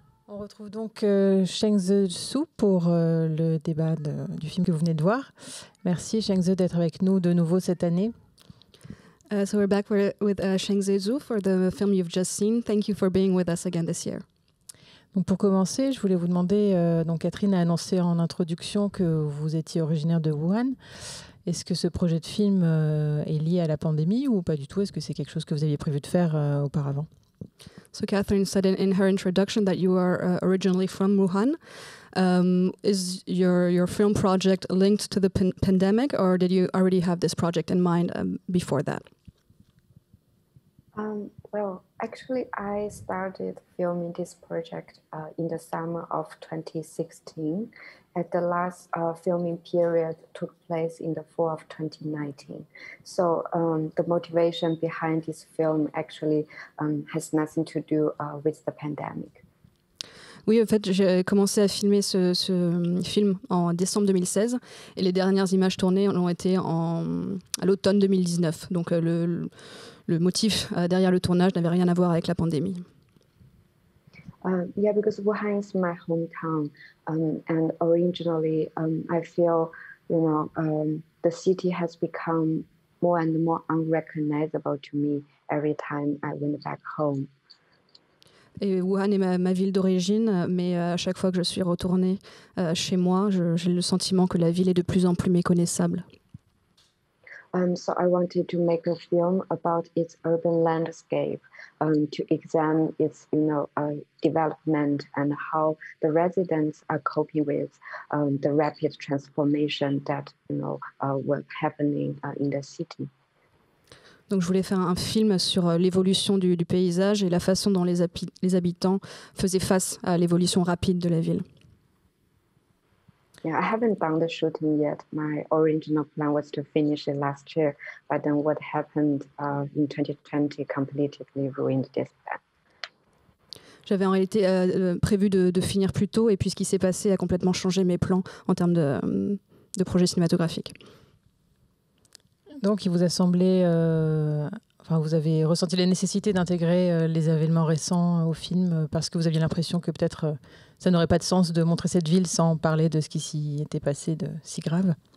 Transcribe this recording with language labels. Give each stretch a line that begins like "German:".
French: On retrouve donc Shengze Su pour le débat du film que vous venez de voir. Merci Shengze d'être avec nous de nouveau cette année.
English: So we're back with Shengze Zhu for the film you've just seen. Thank you for being with us again this year.
French: Donc pour commencer, je voulais vous demander, donc Catherine a annoncé en introduction que vous étiez originaire de Wuhan. Est-ce que ce projet de film est lié à la pandémie ou pas du tout? Est-ce que c'est quelque chose que vous aviez prévu de faire auparavant?
English: So Catherine said in her introduction that you are originally from Wuhan. Is your film project linked to the pandemic, or did you already have this project in mind before that? Well, actually, I started filming this project in the summer of 2016. At the last filming period took place in the fall of 2019. So the motivation behind this film actually has nothing to do with the pandemic.
French: Oui, en fait, j'ai commencé à filmer ce film en décembre 2016 et les dernières images tournées ont été à l'automne 2019. Donc le motif derrière le tournage n'avait rien à voir avec la pandémie.
English: Yeah, because Wuhan is my hometown, and originally I feel, the city has become more and more unrecognizable to me every time I went back home.
French: Et Wuhan est ma ville d'origine, mais à chaque fois que je suis retournée chez moi, j'ai le sentiment que la ville est de plus en plus méconnaissable.
English: So I wanted to make a film about its urban landscape, to examine its, development and how the residents are coping with the rapid transformation that, were happening in the city.
French: Donc je voulais faire un film sur l'évolution du paysage et la façon dont les habitants faisaient face à l'évolution rapide de la ville.
English: Yeah, I haven't done the shooting yet. My original plan was to finish it last year, but then what happened in 2020 completely ruined this plan.
French: J'avais en réalité prévu de finir plus tôt, et puis ce qui s'est passé a complètement changé mes plans en termes de projet cinématographique. Donc il vous a semblé, vous avez ressenti la nécessité d'intégrer les événements récents au film parce que vous aviez l'impression que peut-être ça n'aurait pas de sens de montrer cette ville sans parler de ce qui s'y était passé de si grave.